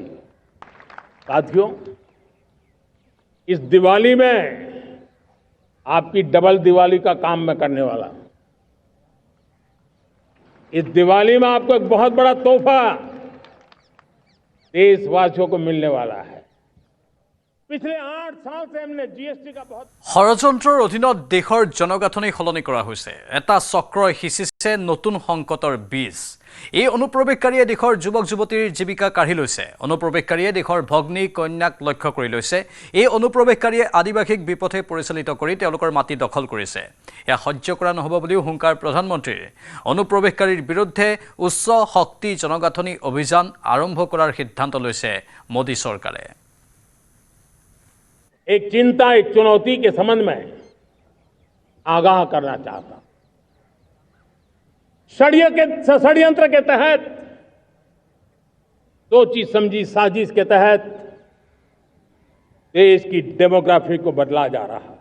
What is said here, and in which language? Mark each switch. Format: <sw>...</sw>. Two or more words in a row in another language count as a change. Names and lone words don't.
<hi>साथियों, इस दिवाली में आपकी डबल दिवाली का काम मैं करने वाला हूं। इस दिवाली में आपको एक बहुत बड़ा तोहफा देशवासियों को मिलने वाला है। पिछले 8 साल से हमने GST का बहुत</hi> <as>ষড়যন্ত্ৰৰ অধীনত দেশৰ জনগাঁথনি সলনি কৰা হৈছে। এটা চক্ৰই সিঁচিছে নতুন সংকটৰ বীজ। এই অনুপ্ৰৱেশকাৰীয়ে দেশৰ যুৱক যুৱতীৰ জীৱিকা কাঢ়ি লৈছে। অনুপ্ৰৱেশকাৰীয়ে দেশৰ ভগ্নী কন্যাক লক্ষ্য কৰি লৈছে। এই অনুপ্ৰৱেশকাৰীয়ে আদিবাসীক বিপথে পৰিচালিত কৰি তেওঁলোকৰ মাটি দখল কৰিছে। এয়া সহ্য কৰা নহ'ব বুলিও হুংকাৰ প্ৰধানমন্ত্ৰীৰ। অনুপ্ৰৱেশকাৰীৰ বিৰুদ্ধে উচ্চ শক্তি জনগাঁথনি অভিযান আৰম্ভ কৰাৰ সিদ্ধান্ত লৈছে মোদী চৰকাৰে।</as> <hi>एक चिंता, एक चुनौती के संबंध में आगाह करना चाहता हूं। षड्यंत्र के तहत, सोची समझी साजिश के तहत देश की डेमोग्राफी को बदला जा रहा है।</hi>